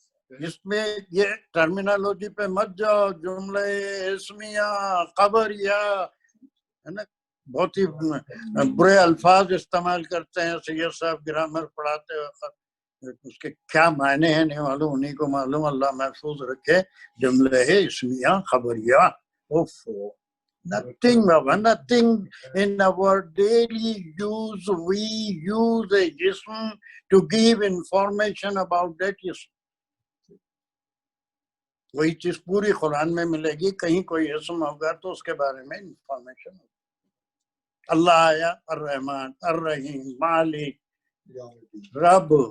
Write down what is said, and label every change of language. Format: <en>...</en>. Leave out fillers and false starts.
<ur>اس میں یہ ٹرمینالوجی پہ مت جاؤ، جملے اسمیہ خبریہ ہے نا، بہت ہی برے الفاظ استعمال کرتے ہیں سید صاحب گرامر پڑھاتے وقت. اس کے کیا معنی ہیں نہیں معلوم، انہیں کو معلوم. اللہ محفوظ رکھے. جملے اسمیہ خبریہ،</ur> <en>nothing in our daily use. We use a jism to give information about that jism.</en> <ur>وہی چیز پوری قرآن میں ملے گی. کہیں کوئی اسم ہوگا تو اس کے بارے میں انفارمیشن ہوگی. اللہ آیا الرحمن الرحیم مالک رب.</ur>